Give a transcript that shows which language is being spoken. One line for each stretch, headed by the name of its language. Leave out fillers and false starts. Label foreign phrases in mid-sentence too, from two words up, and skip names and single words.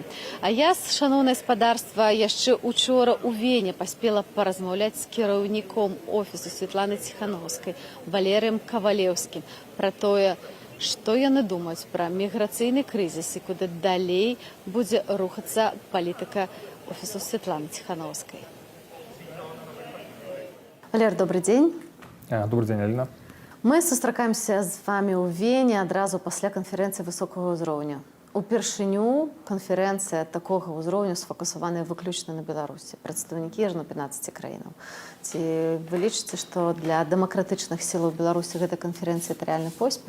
Belarusian: А я, шаноўнае спадарства, яшчэ учора ў Вене паспела паразмаўляць з кіраўніком офісу Святланы Ціханаўскай, Валерыем Кавалеўскім, пра тое, што яны думаюць пра міграцыйны крызіс і куды далей будзе рухацца палітыка офісу Святланы Ціханаўскай. Валер,
Russian: добрый день. Добрый день, Алина.
Belarusian: Мы сустракаемся з вами ў Вене адразу пасля канферэнцыі высокага ўзроўню. Упершыню канферэнцыя такога ўзроўню сфокусаваная выключна на Беларусі. Прадстаўнікі 15 краінаў. Ці вы лічыце, што для дэмакратычных сілаў Беларусі гэта канферэнцыя это рэальны поспех?